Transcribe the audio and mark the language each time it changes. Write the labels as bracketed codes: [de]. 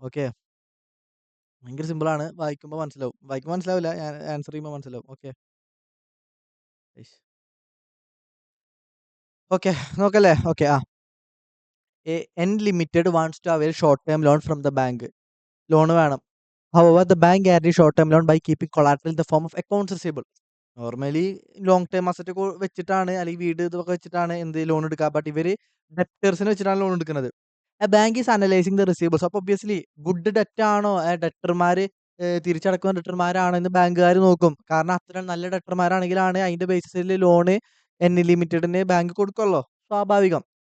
[ml] Okay, ഭയങ്കര സിമ്പിളാണ്. വായിക്കുമ്പോൾ മനസ്സിലാവും. വായിക്കുമ്പോൾ മനസ്സിലാവില്ല, ആൻസർ ചെയ്യുമ്പോൾ മനസ്സിലാവും. ഓക്കെ ഓക്കെ, നോക്കല്ലേ? [en] Okay, N limited wants to avail short term loan from the bank. [ml] Loan വേണം. [en] However, the bank guarantees short-term loan by keeping collateral in the form of accounts receivable. [ml] Normally long term asset വെച്ചിട്ടാണ് അല്ലെങ്കിൽ വീട് ഇതൊക്കെ വെച്ചിട്ടാണ് എന്ത് loan എടുക്കുക. But ഇവര് ഡെപ്റ്റേഴ്സിന് വെച്ചിട്ടാണ് ലോൺ എടുക്കുന്നത്. [en] Bank is analysing the receivers. [ml] അപ്പോൾ ഒബ്വിയസ്ലി ഗുഡ് ഡെറ്റ് ആണോ ഡെറ്റർമാര് തിരിച്ചടക്കുന്ന ഡെറ്റർമാരാണോ എന്ന് ബാങ്കുകാർ നോക്കും. കാരണം അത്ര നല്ല ഡെറ്റർമാരാണെങ്കിലാണ് അതിന്റെ ബേസിസിൽ ലോണ് ലിമിറ്റഡിന് ബാങ്ക് കൊടുക്കുള്ളൂ. സ്വാഭാവികം.